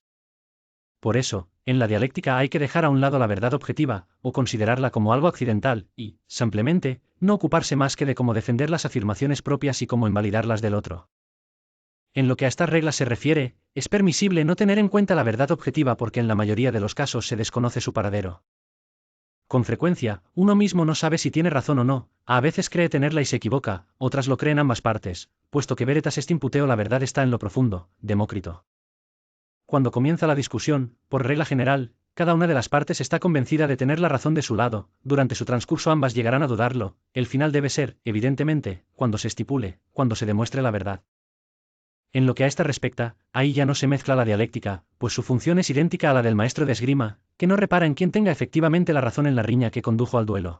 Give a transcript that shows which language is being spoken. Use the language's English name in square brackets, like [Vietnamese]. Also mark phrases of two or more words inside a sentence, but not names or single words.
[Spanish] Por eso, en la dialéctica hay que dejar a un lado la verdad objetiva, o considerarla como algo accidental, y, simplemente, no ocuparse más que de cómo defender las afirmaciones propias y cómo invalidarlas del otro. En lo que a estas reglas se refiere, es permisible no tener en cuenta la verdad objetiva porque en la mayoría de los casos se desconoce su paradero. Con frecuencia, uno mismo no sabe si tiene razón o no, a veces cree tenerla y se equivoca, otras lo creen ambas partes, puesto que [Latin] veritas est imputeo [Spanish] la verdad está en lo profundo, Demócrito. Cuando comienza la discusión, por regla general, cada una de las partes está convencida de tener la razón de su lado, durante su transcurso ambas llegarán a dudarlo, el final debe ser, evidentemente, cuando se estipule, cuando se demuestre la verdad. En lo que a esta respecta, ahí ya no se mezcla la dialéctica, pues su función es idéntica a la del maestro de esgrima, que no repara en quien tenga efectivamente la razón en la riña que condujo al duelo.